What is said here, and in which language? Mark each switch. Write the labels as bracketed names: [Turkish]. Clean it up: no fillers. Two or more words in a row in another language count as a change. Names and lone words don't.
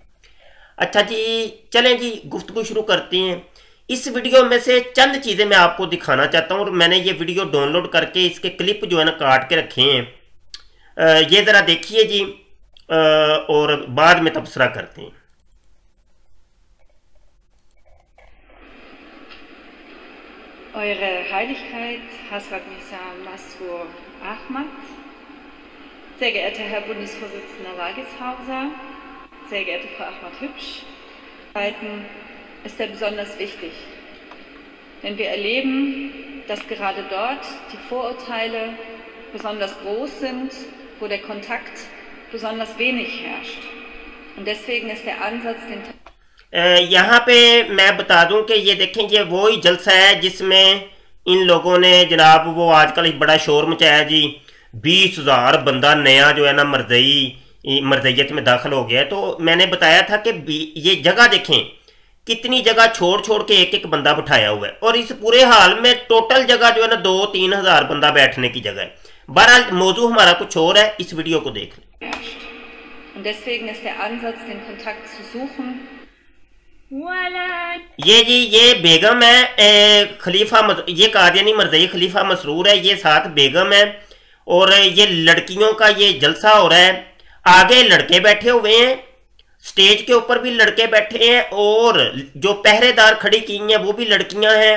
[Hindi] अच्छा जी, चलें जी गुफ्तगू शुरू करते हैं। इस वीडियो में से चंद चीज़ें मैं आपको दिखाना चाहता हूँ। और मैंने ये वीडियो डाउनलोड करके इसके क्लिप जो है ना काट के रखे हैं, ये ज़रा देखिए जी, और बाद में तबसरा करते हैं। [German] Eure Heiligkeit, Hazrat Mirza Masroor Ahmad, sehr geehrter Herr Bundesvorsitzender Wageshauser, sehr geehrte Frau Ahmad-Hübsch, ist er besonders wichtig. Denn wir erleben, dass gerade dort die Vorurteile besonders groß sind, wo der Kontakt besonders wenig herrscht. Und deswegen ist der Ansatz, den [Hindi] यहाँ पे मैं बता दूं कि ये देखें, ये वो ही जलसा है जिसमें इन लोगों ने जनाब वो आजकल बड़ा शोर मचाया जी, 20,000 बंदा नया जो है ना मरज़इयत में दाखिल हो गया है। तो मैंने बताया था कि ये जगह देखें, कितनी जगह छोड़ छोड़ के एक एक बंदा बिठाया हुआ है। और इस पूरे हाल में टोटल जगह जो है ना 2-3 हज़ार बंदा बैठने की जगह है। बहरहाल मौजू हमारा कुछ और है, इस वीडियो को देख लें। [German] Und deswegen ist der Ansatz, den Kontakt zu suchen. [Hindi] ये जी ये बेगम है, खलीफा ये कादियानी मरज़ई खलीफा मसरूर है, ये साथ बेगम है। और ये लड़कियों का ये जलसा हो रहा है, आगे लड़के बैठे हुए हैं, स्टेज के ऊपर भी लड़के बैठे हैं, और जो पहरेदार खड़ी की हैं वो भी लड़कियां हैं।